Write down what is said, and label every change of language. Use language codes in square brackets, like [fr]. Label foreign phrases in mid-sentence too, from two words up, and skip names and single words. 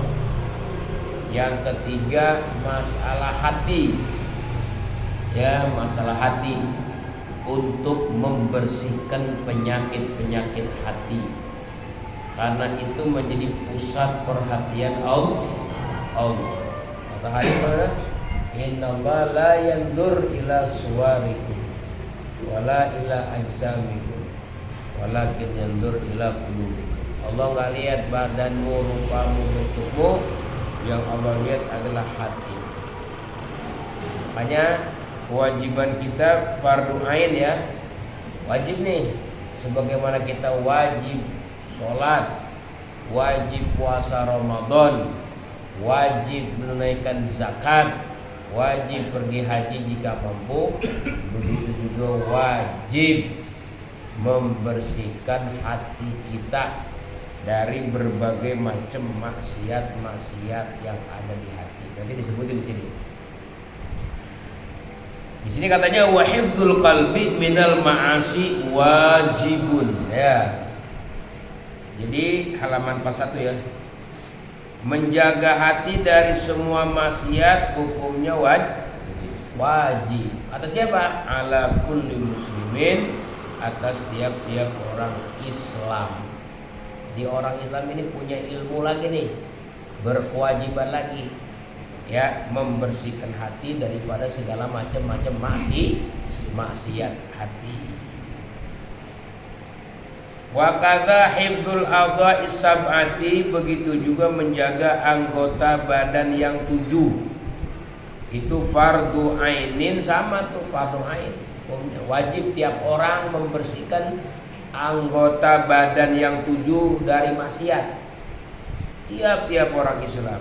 [id] Yang ketiga, masalah hati, ya, masalah hati untuk membersihkan penyakit-penyakit hati. Karena itu menjadi pusat perhatian Allah. Kata hadis mana? [ar] إن الله لا ينظر إلى صوركم ولا إلى أجسامكم ولكن ينظر إلى قلوبكم. [id] Allah enggak lihat badanmu, rupamu, bentukmu, yang Allah lihat adalah hati. Makanya kewajiban kita fardu ain ya. Wajib nih, sebagaimana kita wajib sholat, wajib puasa Ramadan, wajib menunaikan zakat, wajib pergi haji jika mampu. Begitu juga wajib membersihkan hati kita dari berbagai macam maksiat-maksiat yang ada di hati. Nanti disebutin di sini. Di sini katanya [ar] وحفظ القلب من المعاصي واجب, [id] ya. Jadi halaman 41 ya. Menjaga hati dari semua maksiat hukumnya wajib. Atas siapa? [ar] على كل مسلم, [id] atas tiap-tiap orang Islam. Jadi orang Islam ini punya ilmu lagi nih, berkewajiban lagi, ya, membersihkan hati daripada segala macam maksiat hati. [ar] وكذا حفظ الأعضاء السبعة, [id] begitu juga menjaga anggota badan yang 7. Itu [ar] فرض عين, [id] sama tuh fardu ain. Wajib tiap orang membersihkan anggota badan yang 7 dari maksiat. Tiap-tiap orang Islam.